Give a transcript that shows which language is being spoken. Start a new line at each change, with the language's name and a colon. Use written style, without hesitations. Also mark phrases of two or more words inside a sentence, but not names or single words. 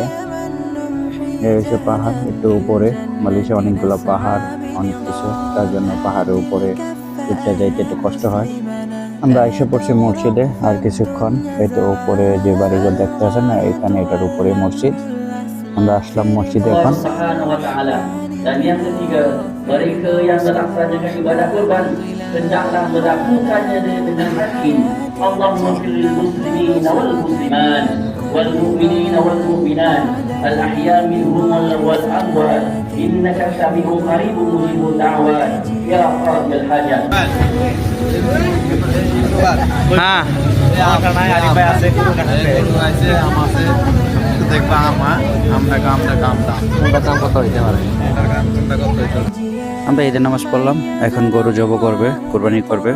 Bangla: এই হচ্ছে পাহাড়, একটু উপরে। মালয়েশিয়া অনেকগুলো পাহাড়, অনেক কিছু, তার জন্য পাহাড়ের উপরে উঠতে যাইতে একটু কষ্ট হয়। আমরা এসে পড়ছি মসজিদে, আর কিছুক্ষণ। এই তো উপরে যে বাড়িঘর দেখতে আছে না, এখানে এটার উপরে মসজিদ। আমরা আসলাম
Malay: mosjidnya kan.
Arabic: سبحانه وتعالى.
Malay: Dan yang ketiga, mereka yang melaksanakan ibadah kurban hendaklah melakukannya dengan yakin.
Arabic: اللهم في المسلمين والمسلمات والمؤمنين والمؤمنات الأحياء منهم والأموات إنك سميع قريب مجيب الدعوات يا قاضي الحاجات.
Bangla: হ্যাঁ, আমার কানায় আরিফ ভাই আছে, গরু কাটতে আছে, আমাছে দেখবা আমরা কাম কত হইতে পারে। আমরা ঈদের নামাজ পড়লাম, এখন গরু জব করবে, কুরবানি করবে।